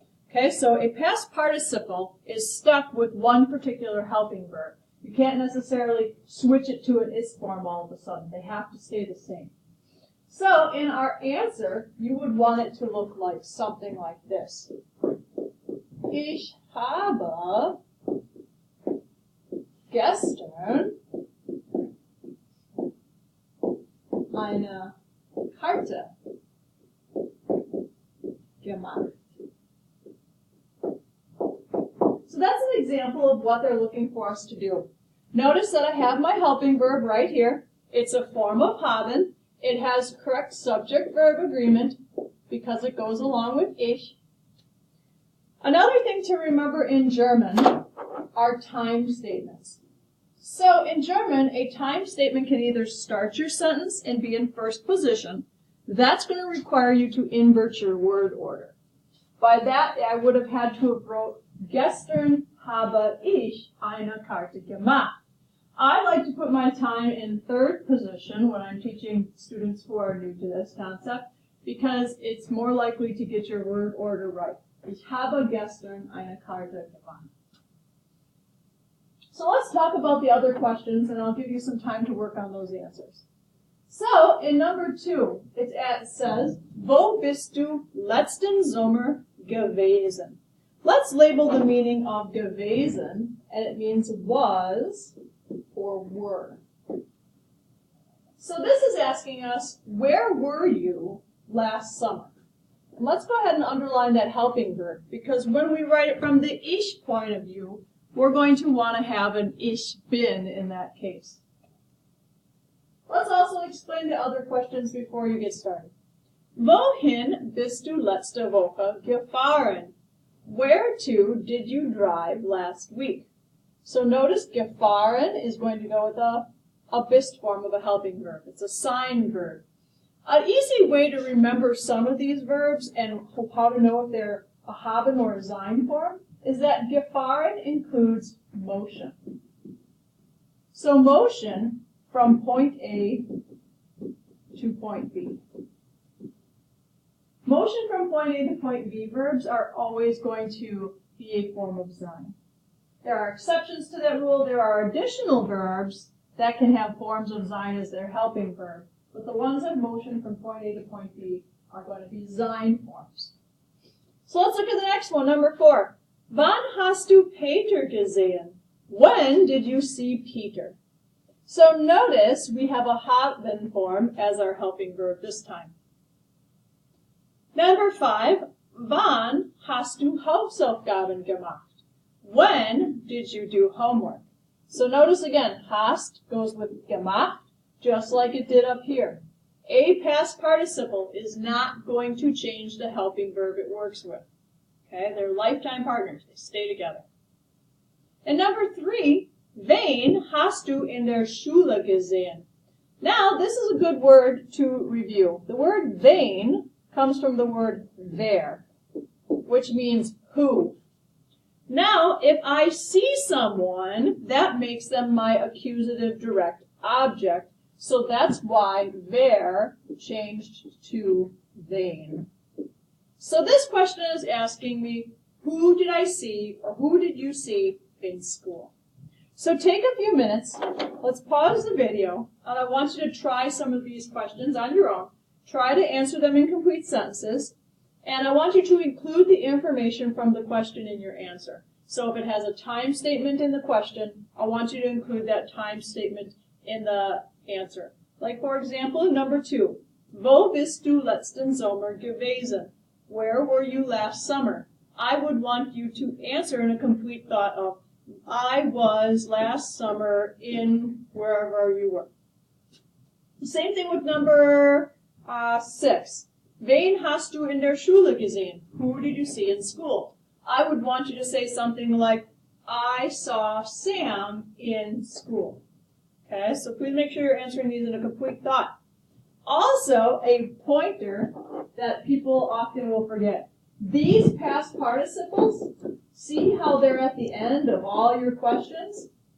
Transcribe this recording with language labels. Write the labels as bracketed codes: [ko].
[en] Okay, so a past participle is stuck with one particular helping verb. You can't necessarily switch it to an is form all of a sudden. They have to stay the same. So in our answer, you would want it to look like something like this. [de] Ich habe gestern eine Karte gemacht. [en] So that's an example of what they're looking for us to do. Notice that I have my helping verb right here. It's a form of haben. It has correct subject-verb agreement because it goes along with ich. Another thing to remember in German are time statements. So in German, a time statement can either start your sentence and be in first position. That's going to require you to invert your word order. By that, I would have had to have wrote, [de] Gestern habe ich eine Karte gemacht. [en] I like to put my time in third position when I'm teaching students who are new to this concept because it's more likely to get your word order right. [de] Ich habe gestern eine Karte gemacht. [en] So let's talk about the other questions and I'll give you some time to work on those answers. So in number 2, it says, [de] Wo bist du letzten Sommer gewesen? [en] Let's label the meaning of gewesen, and it means was or were. So this is asking us, where were you last summer? And let's go ahead and underline that helping verb, because when we write it from the ich point of view, we're going to want to have an [de] ich bin [en] in that case. Let's also explain the other questions before you get started. [de] Wohin bist du letzte Woche gefahren? [en] Where to did you drive last week? So notice gefahren is going to go with a bist form of a helping verb. It's a sign verb. An easy way to remember some of these verbs and how to know if they're a haben or a sein form is that gefahren includes motion. So motion from point A to point B. Motion from point A to point B verbs are always going to be a form of sein. There are exceptions to that rule. There are additional verbs that can have forms of sein as their helping verb. But the ones that motion from point A to point B are going to be sein forms. So let's look at the next one, number 4. [de] Wann hast du Peter gesehen? [en] When did you see Peter? So notice we have a haben form as our helping verb this time. [de] Number 5, wann hast du Hausaufgaben gemacht? [en] When did you do homework? So notice again, hast goes with gemacht, just like it did up here. A past participle is not going to change the helping verb it works with. Okay, they're lifetime partners. They stay together. [de] And number 3, wen hast du in der Schule gesehen? [en] Now, this is a good word to review. The word wen comes from the word wer, which means who. Now, if I see someone, that makes them my accusative direct object. So that's why wer changed to wen. So this question is asking me, who did I see or who did you see in school? So take a few minutes. Let's pause the video, and I want you to try some of these questions on your own. Try to answer them in complete sentences, and I want you to include the information from the question in your answer. So if it has a time statement in the question, I want you to include that time statement in the answer. Like, for example, number 2. [de] Wo bist du letzten Sommer gewesen? [en] Where were you last summer? I would want you to answer in a complete thought of, I was last summer in wherever you were. Same thing with number 6. [de] Wen hast du in der Schule gesehen? [en] Who did you see in school? I would want you to say something like, I saw Sam in school. Okay, so please make sure you're answering these in a complete thought. Also, a pointer that people often will forget. These past participles, see how they're at the end of all your questions?